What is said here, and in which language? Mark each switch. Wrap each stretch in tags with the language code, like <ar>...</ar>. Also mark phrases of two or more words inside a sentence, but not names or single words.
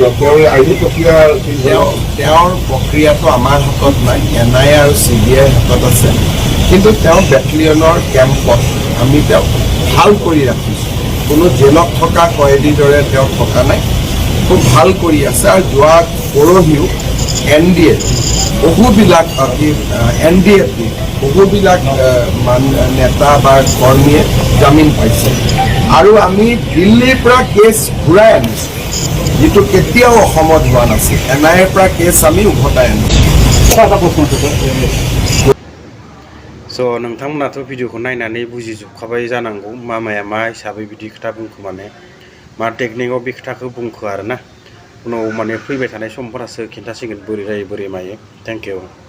<as>তেওঁৰ প্ৰক্ৰিয়াটো আমাৰ হাতত নাই এনআইএ আৰু চিবিআইৰ হাতত আছে কিন্তু তেওঁ বেটেলিয়নৰ কেম্পত আমি তেওঁক ভাল কৰি ৰাখিছোঁ কোনো জেলত থকা কয়েদীৰ দৰে তেওঁ থকা নাই খুব ভাল কৰি আছে আৰু যোৱা পৰহিও এনডিএ বহুবিলাক বহুবিলাক নেতা বা কৰ্মীয়ে জামিন পাইছে আৰু আমি দিল্লীৰ পৰা কেছ ঘূৰাই আনিছোঁ যিটো কেতিয়াও অসমত হোৱা নাছিল এনআইএৰ পৰা কেছ আমি উভতাই আনিছোঁ</as> <brx>स' नोंथांमोनाथ' भिडिअखौ नायनानै बुजिजोबखाबाय जानांगौ मामाया मा हिसाबै बिदि खोथा बुंखो माने मा टेकनिकआव बे खोथाखौ बुंखो आरो ना उनाव माने फैबाय थानाय समफोरासो खिन्थासिगोन बोरै जायो बोरै मायो</brx> <en>thank you</en>